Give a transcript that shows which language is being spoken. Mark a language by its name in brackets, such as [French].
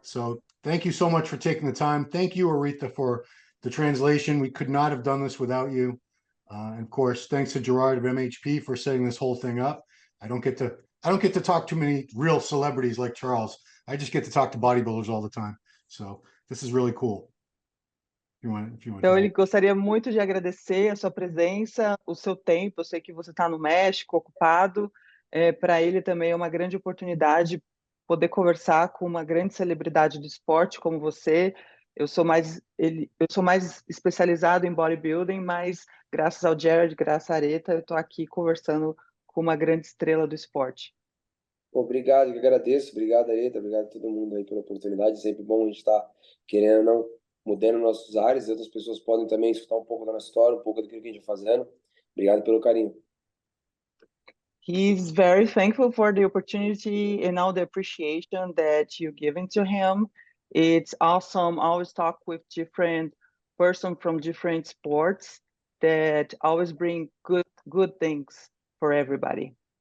[English] So thank you so much for taking the time. Thank you, Aretha, for the translation. We could not have done this without you. And of course, thanks to Gerard of MHP for setting this whole thing up. I don't get to talk to many real celebrities like Charles. I just get to talk to bodybuilders all the time. So this is really cool. If you want [Portuguese] Então, [English] to [Portuguese] ele gostaria muito de agradecer a sua presença, o seu tempo. Eu sei que você está no México, ocupado. Para ele também é uma grande oportunidade poder conversar com uma grande celebridade do esporte como você. Eu sou mais especializado em bodybuilding, mas graças ao Jared, graças à Areta, eu estou aqui conversando com uma grande estrela do esporte. Obrigado, que agradeço. Obrigado, Areta. Obrigado a todo mundo aí pela oportunidade. Sempre bom a gente estar querendo ou não mudando nossos ares. Outras pessoas podem também escutar um pouco da nossa história, um pouco daquilo que a gente está fazendo. Obrigado pelo carinho. [English] He's very thankful for the opportunity and all the appreciation that you're giving to him. It's awesome. Always talk with different person from different sports that always bring good things for everybody.